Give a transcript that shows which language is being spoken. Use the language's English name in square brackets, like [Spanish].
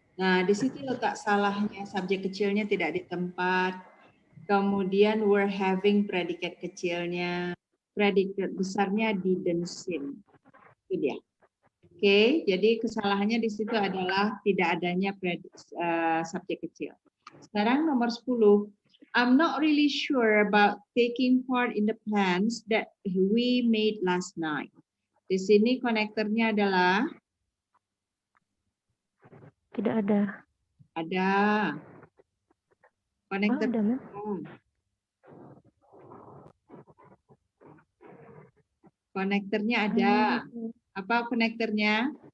[Indonesian] nah di situ letak salahnya, subjek kecilnya tidak di tempat. Kemudian we're having predikat kecilnya, predikat besarnya didn't seem. Itu dia. Oke, jadi kesalahannya di situ adalah tidak adanya subjek kecil. Sekarang nomor 10. [English] I'm not really sure about taking part in the plans that we made last night. [Indonesian] Di sini konektornya adalah Tidak ada. ada. Konektor Ada, ma'am. konektornya ada. Apa konektornya?